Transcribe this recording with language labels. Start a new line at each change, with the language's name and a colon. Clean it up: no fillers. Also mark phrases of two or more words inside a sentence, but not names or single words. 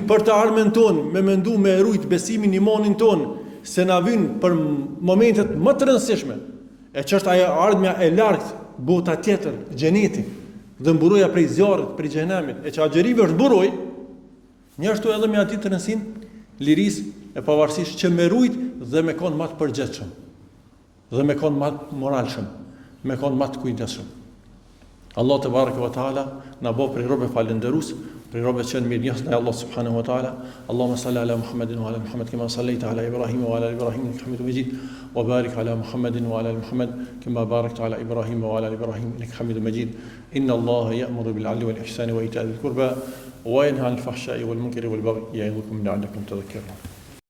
Albanian: për të ardhmen tonë me mendu me rujt besimin imanin tonë se na vijnë për momentet më të rëndësishme e që është ajo ardhmja e lartë bota tjetër, xheneti dhe mburoja prej zjarrit, prej xhenemit e që agjerimi është mburoj njështu edhe me atë të rëndësinë lirisë e pavarësisht që me rujt dhe me kon më të përgjithshëm dhe me kon më të moralshëm, me kon më të kujdesshëm. Allah
Arabic: تبارك وتعالى
Albanian: na bëj prej robë falënderues, prej robë që mirë njohës ndaj Allah
Arabic: سبحانه وتعالى. اللهم صل على محمد وعلى محمد كما صليت على إبراهيم وعلى إبراهيم إنك حميد مجيد وبارك على محمد وعلى محمد كما باركت على إبراهيم وعلى إبراهيم إنك حميد مجيد. إن الله يأمر بالعدل والإحسان وإيتاء ذي القربى وينهى عن الفحشاء والمنكر والبغي يعظكم لعلكم تذكرون.